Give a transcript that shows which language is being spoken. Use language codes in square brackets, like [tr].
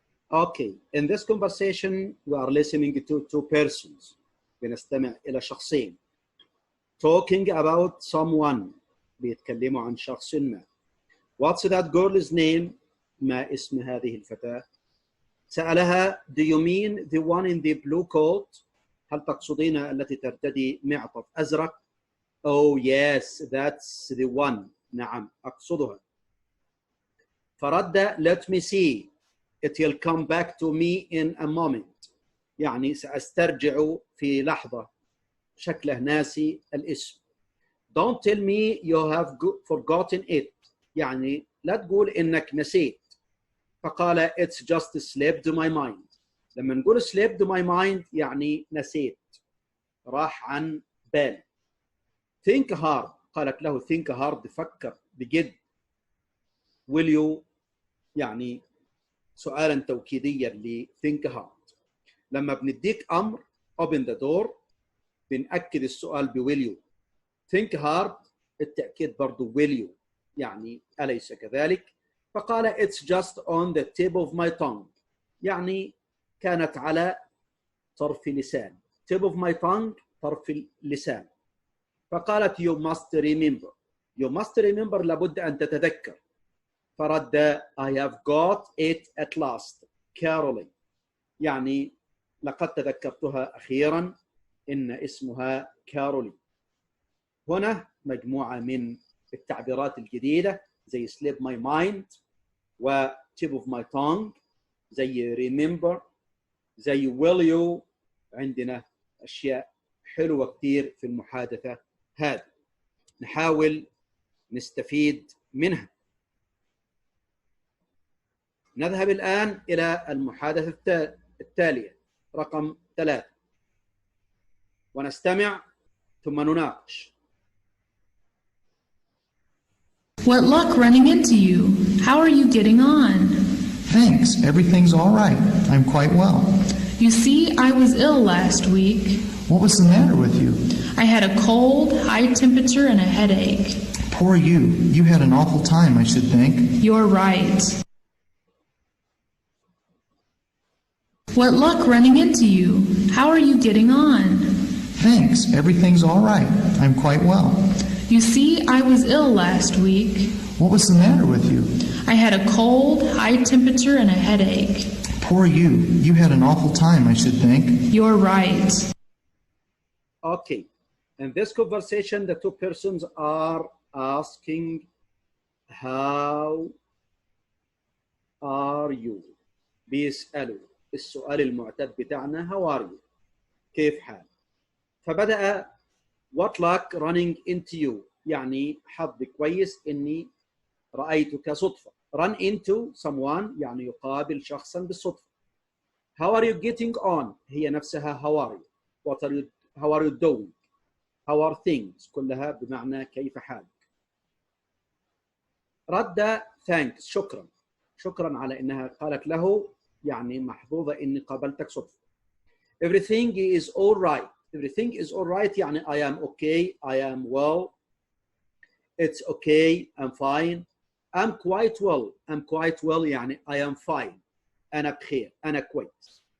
[en] Okay, in this conversation we are listening to two persons. [ar] بنستمع إلى شخصين. [en] Talking about someone. [ar] بيتكلموا عن شخص ما. [en] What's that girl's name? [ar] ما اسم هذه الفتاة؟ سألها [en] Do you mean the one in the blue coat? [ar] هل تقصدين التي ترتدي معطف أزرق؟ [en] Oh yes, that's the one. [ar] نعم أقصدها. فرد [en] Let me see. It will come back to me in a moment. [ar] يعني سأسترجع في لحظة. شكله ناسي الاسم. [en] Don't tell me you have forgotten it. [ar] يعني لا تقول إنك نسيت. فقال [en] It's just slipped my mind. [ar] لما نقول [en] slipped my mind [ar] يعني نسيت. راح عن بالي. [en] Think hard. [ar] قالت له [en] think hard. [ar] فكر بجد. [en] Will you [ar] يعني سؤالا توكيديا ل think hard. لما بنديك أمر [en] open the door [ar] بنأكد السؤال ب [en] will you. think hard [ar] التأكيد برضو [en] will you [ar] يعني أليس كذلك؟ فقال [en] it's just on the tip of my tongue [ar] يعني كانت على طرف لسان. [en] tip of my tongue [ar] طرف اللسان. فقالت [en] you must remember. you must remember [ar] لابد أن تتذكر. فرد [en] I have got it at last Caroline [ar] يعني لقد تذكرتها أخيرا إن اسمها كارولين. هنا مجموعة من التعبيرات الجديدة زي [en] slip my mind [ar] و [en] tip of my tongue [ar] زي remember زي [en] will you. [ar] عندنا أشياء حلوة كتير في المحادثة هذه نحاول نستفيد منها. نذهب الآن إلى المحادثة التالية رقم 3 ونستمع ثم نناقش. [en] What luck running into you? How are you getting on? Thanks. Everything's all right. I'm quite well. You see, I was ill last week. What was the matter with you? I had a cold, high temperature, and a headache. Poor you. You had an awful time, I should think. You're right. What luck running into you? How are you getting on? Thanks. Everything's all right. I'm quite well. You see, I was ill last week. What was the matter with you? I had a cold, high temperature, and a headache. Poor you. You had an awful time, I should think. You're right. Okay. In this conversation, the two persons are asking, how are you? [ar] بيسألوا السؤال المعتاد بتاعنا [en] how are you؟ [ar] كيف حال؟ فبدأ [en] what luck running into you [ar] يعني حظ كويس إني رأيتك صدفة. [en] run into someone [ar] يعني يقابل شخصا بالصدفة. [en] how are you getting on [ar] هي نفسها [en] how are you. how are you doing how are things [ar] كلها بمعنى كيف حالك. رد [en] thanks [ar] شكرا على إنها قالت له يعني محظوظة إني قابلتك صدفة. [en] everything is all right. everything is all right [ar] يعني [en] I am okay, I am well, it's okay, I'm fine, I'm quite well يعني I am fine [ar] أنا بخير أنا كويس.